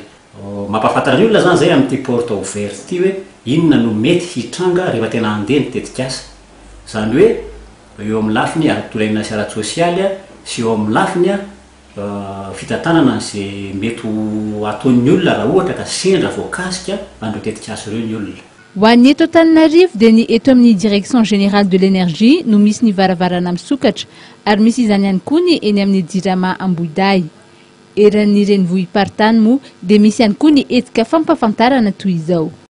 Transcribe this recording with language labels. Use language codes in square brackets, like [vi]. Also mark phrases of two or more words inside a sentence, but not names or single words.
[mg] Mampafantatra ny olona zany zay amin'ny [fr] porte ouverte [mg] ity hoe inona no mety hitranga rehefa tena handeha ny tetikasa. Zany hoe eo amin'ny lafiny ara-tontolo iainana sy ara-tsosialy sy eo amin'ny lafiny fitantanana izay mety ataon'ny olona raha ohatra ka sendra voakasika an'ireo tetikasa ireo ny olona. Ho an'ny eto Antananarivo dia ny eto amin'ny [fr] direction générale de l'énergie [mg] no misy ny varavarana misokatra ary misy izany ihany koa ny eny amin'ny jirama Ambohidahy. Eran'ny renivohipartany moa dia misy ihany koa ny etika fampafantarana toy izao.